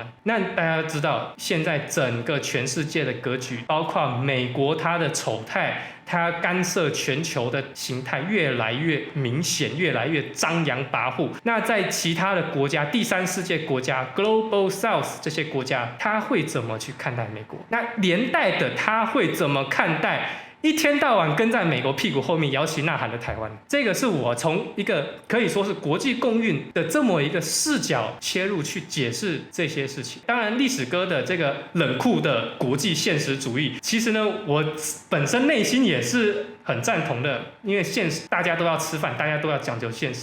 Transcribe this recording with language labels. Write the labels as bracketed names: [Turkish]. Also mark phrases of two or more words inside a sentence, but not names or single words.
[Chinese] 那大家知道，現在整個全世界的格局，包括美國它的醜態，它干涉全球的形態越來越明顯，越來越張揚跋扈。那在其他的国家，第三世界國家 [English] Global South [Chinese] 這些國家，他會怎麼去看待美國？那連帶的他會怎麼看待一天到晚跟在美國屁股後面摇旗吶喊的台灣？這個是我從一個可以說是國際共運的這麼一個視角切入去解釋這些事情。當然，歷史哥的這個冷酷的國際現實主義，其實呢，我本身內心也是很贊同的，因為現實大家都要吃飯，大家都要講究現實。